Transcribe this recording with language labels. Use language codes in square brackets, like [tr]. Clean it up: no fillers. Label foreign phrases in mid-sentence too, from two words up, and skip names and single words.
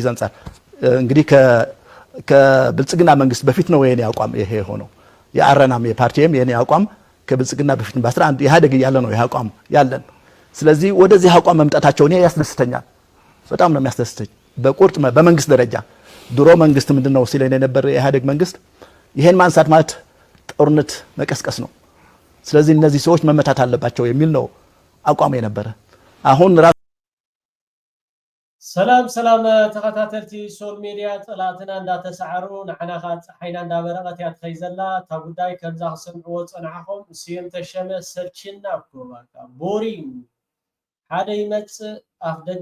[am] አንፃር እንግዲህ ከብልጽግና መንግስት በፊት ነው የኔ አቋም ይሄ ሆነው የአረናም የፓርቲም የኔ አቋም ከብልጽግና በፊት በ11 ኢህአዴግ ያለ ነው ይሄ አቋም ያለን። ስለዚህ ወደዚህ አቋም መምጣታቸው እኔ ያስደስተኛል፣ በጣም ነው የሚያስደስተኝ። በቁርጥ በመንግስት ደረጃ ድሮ መንግስት ምንድነው ሲለኝ የነበረ የኢህአዴግ መንግስት ይሄን ማንሳት ማለት ጦርነት መቀስቀስ ነው። ስለዚህ እነዚህ ሰዎች መመታት አለባቸው የሚል ነው አቋም የነበረ። አሁን [ti] ሰላም ተከታተልቲ ሶል ሚዲያ ጥላትና እንዳተሰዓሩ ንሕናኻ ፀሓይና እንዳበረቐት እያ ትኸይዘላ እታ ጉዳይ ከምዛ ክሰምዕዎ ፀናሕኹም ስዮም ተሸመ ሰልችና እኮ ቦሪንግ ሓደ ይመፅእ ኣፍ ደገ